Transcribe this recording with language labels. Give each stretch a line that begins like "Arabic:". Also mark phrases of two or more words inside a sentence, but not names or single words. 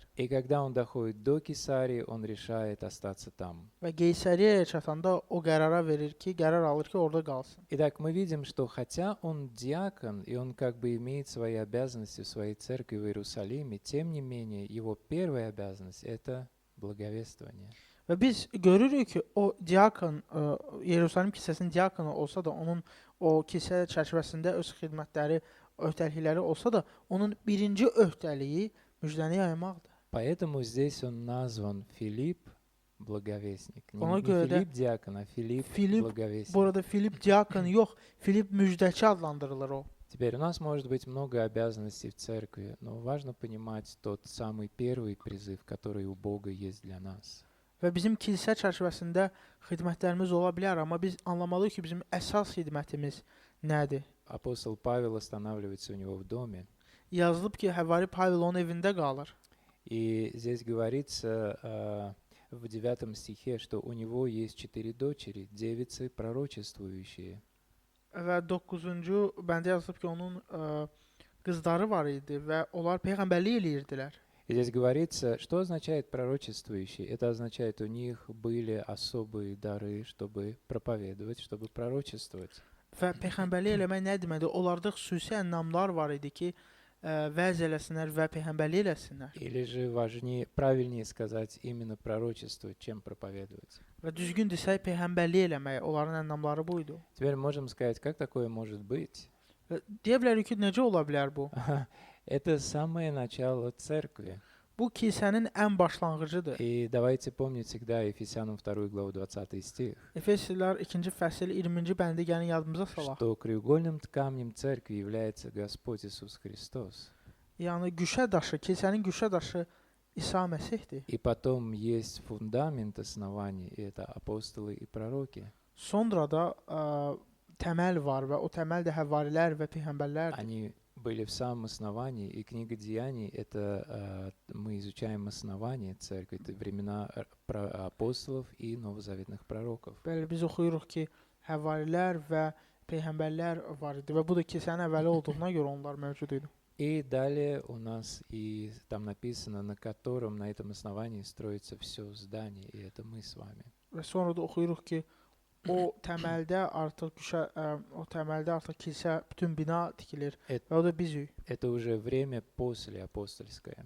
Russian: И когда он доходит до Кесарии, он решает остаться там.
Azerbaijani: Və Qeysəriyyəyə çatanda o qərar alır ki, orada qalsın.
Russian: Итак, мы видим, что хотя он диакон, и он как бы имеет свои обязанности в своей церкви в Иерусалиме, тем не менее, его первая обязанность – это благовествование.
Azerbaijani: Və biz görürük ki, o diakon, Yerusəlim kilsəsinin diakonu olsa da, onun o kilsə çərçivəsində öz xidmətləri, öhdəlikləri olsa da, onun birinci öhdəliyi müjdəni yaymaqdır.
Russian: Поэтому здесь он назван Филипп благовестник.
Azerbaijani: Ona
Russian: Не
Azerbaijani: görə də
Russian: Филипп диакон, а Филипп
Azerbaijani: Filip,
Russian: благовестник.
Azerbaijani: burada Filip diakon yox, Filip müjdəçi adlandırılır o.
Russian: Теперь у нас может быть много обязанностей в церкви, но важно понимать тот самый первый призыв, который у Бога есть для нас.
Azerbaijani: Və bizim kilsə çərçivəsində xidmətlərimiz ola bilər, amma biz anlamalıyıq ki, bizim əsas xidmətimiz nədir?
Russian: Апостол Павел останавливается у него в доме.
Azerbaijani: Yazılıb ki, Həvari Pavel onun evində qalır.
Russian: И здесь говорится в 9 стихе, что у него есть 4 дочери, девицы пророчествующие.
Azerbaijani: Və 9-cu bəndə yazılıb ki, onun qızları var idi və onlar peyğəmbərlik eləyirdilər.
Russian: И здесь говорится, что означает пророчествующие. Это означает, у них были особые дары, чтобы проповедовать, чтобы пророчествовать.
Azerbaijani: Və peyğəmbərlik eləmək nə deməkdir? Onlarda xüsusi ənamlar var idi ki, vəz eləsinlər və peyğəmbərlik eləsinlər.
Russian: Или же важнее, правильнее сказать, именно пророчествовать, чем проповедовать.
Azerbaijani: Və düzgün desək, peyğəmbərlik eləmək, onların ənamları bu idi.
Russian: Теперь можем сказать, как такое может быть?
Azerbaijani: Və deyə bilərik ki, necə ola bilər bu?
Russian: Это самое начало церкви.
Azerbaijani: Bu kilsənin ən başlanğıcıdır.
Russian: И давайте помнить всегда Ефесянам 2 главу 20 стих,
Azerbaijani: Efeslər 2-ci fəsil 20-ci bəndi gəlin yadımıza salaq.
Russian: что краюгольным камнем церкви является Господь Иисус Христос.
Azerbaijani: Yəni güşə daşı, kilsənin güşə daşı İsa Məsihdir.
Russian: И потом есть фундамент оснований, и это апостолы и пророки.
Azerbaijani: Sonra da təməl var və o təməl də həvarilər və peyğəmbərlərdir.
Russian: Они были в самом основании, и книга Деяний — это мы изучаем основание церкви, это времена апостолов и новозаветных пророков.
Azerbaijani: Bəli, biz oxuyuruq ki, həvarilər və peyğəmbərlər var idi və bu da kilsənin əvvəli olduğuna görə onlar mövcud idi.
Russian: И далее у нас и там написано, на котором, на этом основании строится все здание, и это мы с вами.
Azerbaijani: Və sonra da oxuyuruq ki, o təməldə artıq kilsə, bütün bina tikilir və o da bizik.
Russian: Это уже время после апостольское.